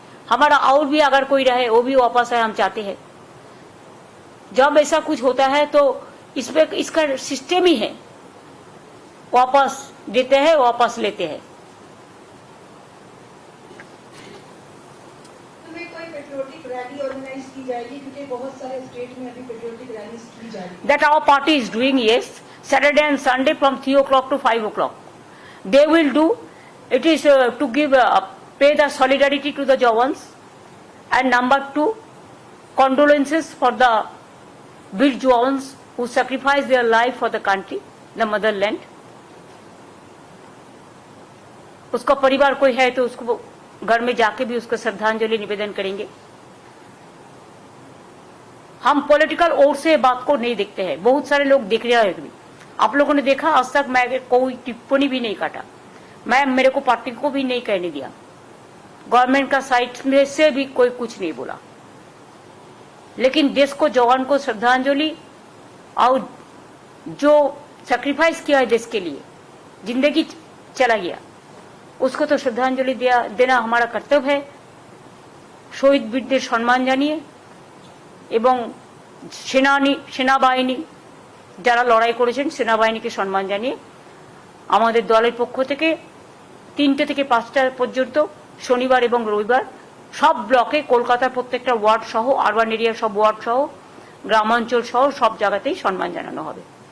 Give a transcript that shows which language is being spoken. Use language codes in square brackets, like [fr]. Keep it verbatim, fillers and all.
[hi] हमारा और भी अगर कोई रहे वो भी वापस आए, हम चाहते हैं। जब ऐसा कुछ होता है तो इसमें इसका सिस्टम ही है, वापस देते हैं, वापस लेते हैं। तुम्हें कोई पेट्रियोटिक रैली ऑर्गेनाइज की जाएगी, क्योंकि बहुत सारे स्टेट में अभी पेट्रियोटिक रैली की जा रही है। [en] That our party is doing, yes, Saturday and Sunday from three o'clock to five o'clock. They will do, it is uh, to give, uh, pay the solidarity to the Jawans, and number two, condolences for the Veer Jawans who sacrificed their life for the country, the motherland. [hi] उसका परिवार कोई है तो उसको घर में जाके भी उसको श्रद्धांजलि निवेदन करेंगे। हम पॉलिटिकल ओर से बात को नहीं देखते हैं, बहुत सारे लोग देख रहे हैं भी। आप लोगों ने देखा आज तक मैं कोई टिप्पणी भी नहीं काटा, मैं मेरे को पार्टी को भी नहीं कहने दिया, गवर्नमेंट का साइड में से भी कोई कुछ नहीं बोला। लेकिन देश को, जवान को श्रद्धांजलि, और जो सैक्रिफाइस किया है देश के लिए, जिंदगी चला गया, उसको तो श्रद्धांजलि दिया देना हमारा कर्तव्य है। [bn] শহীদ বীরদের সম্মান জানিয়ে এবং সেনানি সেনাবাহিনী যারা লড়াই করেছেন সেনাবাহিনীকে সম্মান জানিয়ে আমাদের দলের পক্ষ থেকে তিনটে থেকে পাঁচটা পর্যন্ত শনিবার এবং রবিবার সব ব্লকে কলকাতার প্রত্যেকটা ওয়ার্ড সহ আরবান এরিয়া সব ওয়ার্ড সহ গ্রামাঞ্চল সহ সব জায়গাতেই সম্মান জানানো হবে।